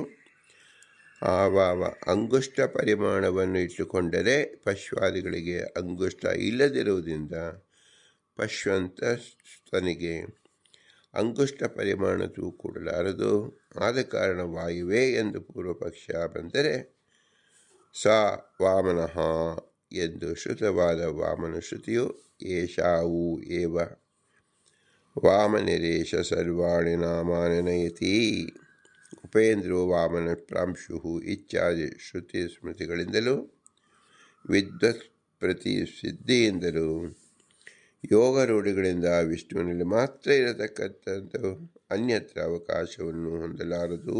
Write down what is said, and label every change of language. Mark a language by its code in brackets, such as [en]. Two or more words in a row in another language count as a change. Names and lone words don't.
[kn] ಆವಾವ ಅಂಗುಷ್ಟ ಪರಿಮಾಣವನ್ನು ಇಟ್ಟುಕೊಂಡರೆ ಪಶ್ವಾದಿಗಳಿಗೆ ಅಂಗುಷ್ಟ ಇಲ್ಲದಿರುವುದರಿಂದ ಪಶ್ವಂತನಿಗೆ ಅಂಗುಷ್ಟ ಪರಿಮಾಣವು ಕೂಡಲಾರದು. ಆದ ಕಾರಣ ವಾಯುವೇ ಎಂದು ಪೂರ್ವಪಕ್ಷ ಬಂದರೆ [sa] ಸ ವಾಮನಃ [kn] ಎಂದು ಶ್ರುತವಾದ ವಾಮನ ಶ್ರುತಿಯು [sa] ಏಷಾವು ಏವ ವಾಮನಿರೇಶ ಸರ್ವಾಣಿ ನಾಮಾನಿ ನಯತಿ ಉಪೇಂದ್ರೋ ವಾಮನ ಪ್ರಾಂಶು ಇತ್ಯಾದಿ [kn] ಶ್ರುತಿ ಸ್ಮೃತಿಗಳಿಂದಲೂ ವಿದ್ವತ್ ಪ್ರತಿ ಸಿದ್ಧಿಯಿಂದಲೂ ಯೋಗ ರೂಢಿಗಳಿಂದ ವಿಷ್ಣುವಿನಲ್ಲಿ ಮಾತ್ರ ಇರತಕ್ಕಂಥದ್ದು ಅನ್ಯತ್ರ ಅವಕಾಶವನ್ನು ಹೊಂದಲಾರದು.